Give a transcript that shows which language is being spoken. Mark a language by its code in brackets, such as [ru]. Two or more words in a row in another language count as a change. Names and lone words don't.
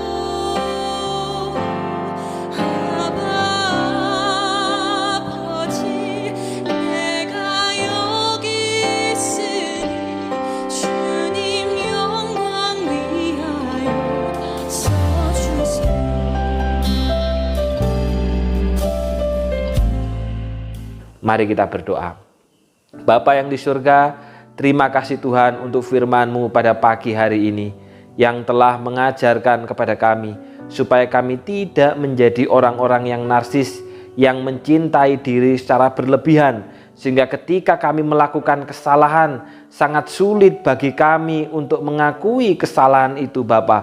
[ko] 아버지 내가 여기 있으니 주님 영광 위하여 써주세요. [id] Mari kita berdoa. Bapa yang di surga, terima kasih Tuhan untuk firman-Mu pada pagi hari ini yang telah mengajarkan kepada kami supaya kami tidak menjadi orang-orang yang narsis, yang mencintai diri secara berlebihan, sehingga ketika kami melakukan kesalahan sangat sulit bagi kami untuk mengakui kesalahan itu Bapa.